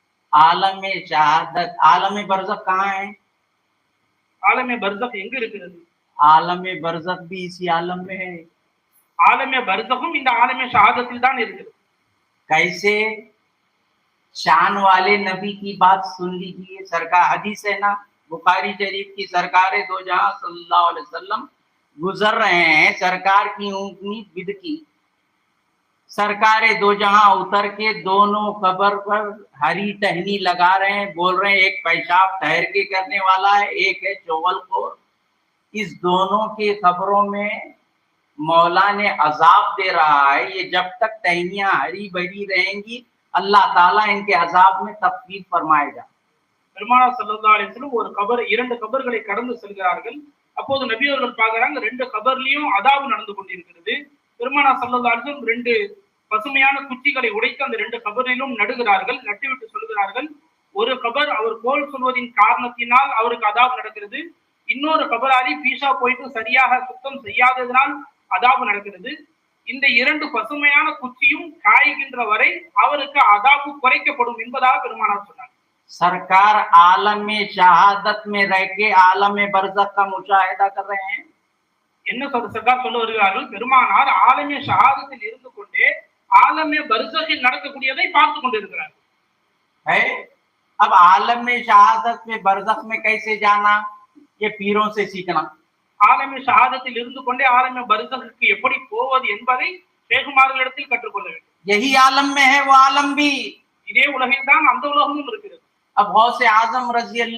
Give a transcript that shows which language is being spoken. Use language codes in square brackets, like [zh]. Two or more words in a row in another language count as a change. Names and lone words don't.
[hi] आलम शहादत, आलम बरज़ख कहाँ है? [ta] ஆலமே பர்சக் எங்க இருக்கிறது? [hi] आलम बरज़ख भी इसी आलम में है। [ta] ஆலமே பர்சகும் இந்த ஆலமே ஷஹாதத்தில் தான் இருக்கிறது। [hi] कैसे? शान वाले नबी की बात सुन लीजिए, सरकार हदीस है ना बुखारी शरीफ की, सरकार दो जहां [ar] صلى الله عليه وسلم [hi] गुजर रहे हैं, सरकार की ऊँटनी बिदकी, सरकार दो जहां उतर के दोनों कब्र पर हरी टहनी लगा रहे हैं, बोल रहे हैं एक पेशाब ठहर के करने वाला है, एक है चौवलखोर। इस दोनों के खबरों में मौला ने अजाब दे रहा है, ये जब तक टहनियां हरी भरी रहेंगी अल्लाह ताला इनके अजाब में तखफीफ फरमाएगा। [ta] பெருமானார் [ar] صلى الله عليه وسلم [ta] ஒரு கபர், 2 கபர்களை கடந்து செல்கிறார்கள். அப்போது நபி அவர்கள் பார்க்கறாங்க 2 கபர்லயும் அதாபு நடந்து கொண்டிருக்கிறது. பெருமானார் [ar] صلى الله عليه وسلم [ta] 2 பசுமையான குச்சிகளை உடைத்து அந்த 2 கபரிலும் நடுகிறார்கள். நட்டுவிட்டு சொல்கிறார்கள், ஒரு கபர் அவர் கோல் சொல்வதின் காரணத்தினால் அவருக்கு அதாபு நடக்கிறது, இன்னொரு கபராரி பீஷா போயிட்டு சரியாக சுத்தம் செய்யாததனால் அதாபு நடக்கிறது. இந்த 2 பசுமையான குச்சியும் காய்கின்ற வரை அவருக்கு அதாபு குறைக்கப்படும் என்பதாக பெருமானார் சொன்னார்। [hi] सरकार आलम शहादत में रह के आलम बरज़ख का मुशाहिदा कर रहे हैं। [ta] என்ன சர்க்கார் சொல்ல வருகிறார்கள்? பெருமானார் ஆலமே ஷஹாதத்தில் இருந்து கொண்டே ஆலமே பர்ஸகில் நடக்கக்கூடியதை பார்த்து கொண்டிருக்கிறார்। [hi] है अब आलम शहादत में बरज़ख में कैसे जाना, ये पीरों से सीखना। [ta] ஆலமே ஷஹாதத்தில் இருந்து கொண்டே ஆலமே பர்ஸகிற்கு எப்படி போவது என்பதை ஷேகுமார்களிடத்தில் கற்றுக்கொள்ள வேண்டும்। [hi] यही आलम में है वो आलम भी। [ta] இதே உலகில் தான் அந்த உலகமும் இருக்கிறது। [hi] अब गौसे आजम रज़ी